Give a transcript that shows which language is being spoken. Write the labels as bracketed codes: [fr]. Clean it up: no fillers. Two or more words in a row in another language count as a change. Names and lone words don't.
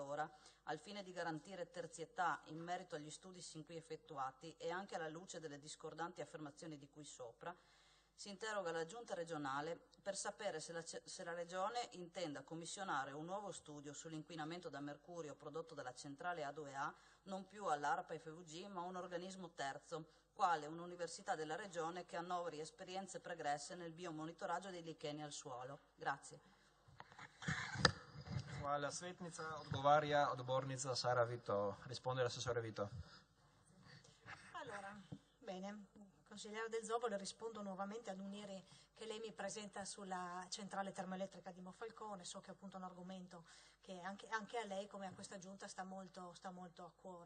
[it] ora, al fine di garantire terzietà in merito agli studi sin qui effettuati e anche alla luce delle discordanti affermazioni di cui sopra, si interroga la Giunta regionale per sapere se la Regione intenda commissionare un nuovo studio sull'inquinamento da mercurio prodotto dalla centrale A2A, non più all'ARPA FVG, ma a un organismo terzo, quale un'università della Regione che annoveri esperienze pregresse nel biomonitoraggio dei licheni al suolo. Grazie. [sl] Hvala svetnica, odgovarja odbornica Sara Vito. [it] Risponde l'assessore Vito. Allora, bene, consigliere Del Zovo, le rispondo nuovamente ad un'IRI che lei mi presenta sulla centrale termoelettrica di Monfalcone. So che è appunto un argomento che anche a lei come a questa giunta sta molto a cuore.